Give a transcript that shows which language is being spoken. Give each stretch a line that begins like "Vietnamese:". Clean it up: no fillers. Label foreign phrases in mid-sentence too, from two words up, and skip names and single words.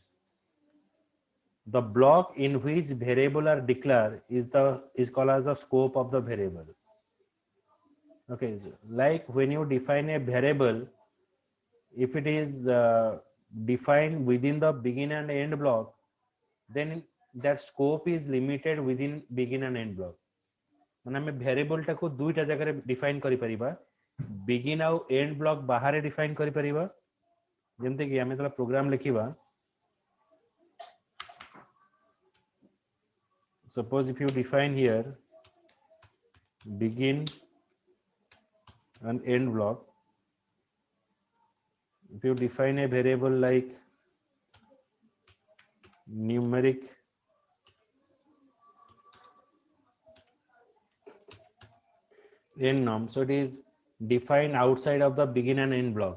English: The block in which variable are declared is called as the scope of the variable. Okay, like when you define a variable, if it is defined within the begin and end block, then that scope is limited within begin and end block.
Odia: ମାନେ ଆମେ ଭେରିଏବଲ ଟାକୁ ଦୁଇଟା ଜାଗାରେ ଡିଫାଇନ୍ କରିପାରିବା, ବିଗିନ୍ ଆଉ
English: end block
Odia: ବାହାରେ ଡିଫାଇନ୍ କରିପାରିବା। ଯେମିତି କି ଆମେ ଯେତେବେଳେ ପ୍ରୋଗ୍ରାମ ଲେଖିବା,
English: suppose if you define here begin and end block, if you define a variable like numeric end norm, so it is defined outside of the begin and end block.